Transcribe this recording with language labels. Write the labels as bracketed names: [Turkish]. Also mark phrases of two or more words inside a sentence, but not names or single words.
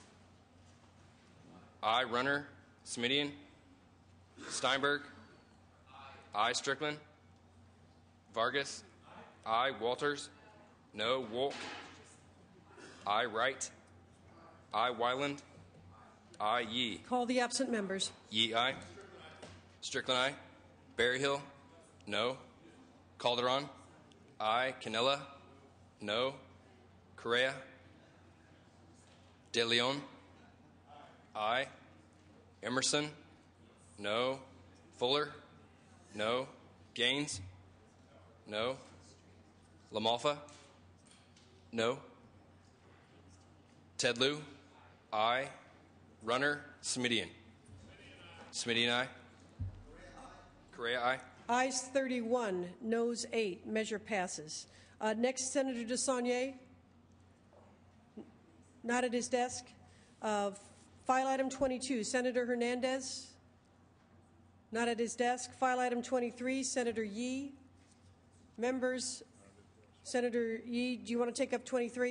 [English] Aye. Runner. Smidian. Steinberg. Aye. Strickland. Vargas. Aye. Walters. No. Wolk. Aye. Wright. Aye. Wyland. Aye. Yee. Call the absent members. Yee, aye. Strickland, aye. Berryhill. No. Calderon. Aye. Canella. No. Correa. De Leon. Aye. Emerson. No. Fuller. No. Gaines. No. Lamalfa. No. Tedlu. Aye. Runner. Smidian. Smidian, aye. Correa, aye. Ayes 31, noes 8. Measure passes. Next, Senator DeSaulnier. Not at his desk. File item 22, Senator Hernandez. Not at his desk. File item 23, Senator Yee. Members, Senator Yee, do you want to take up 23?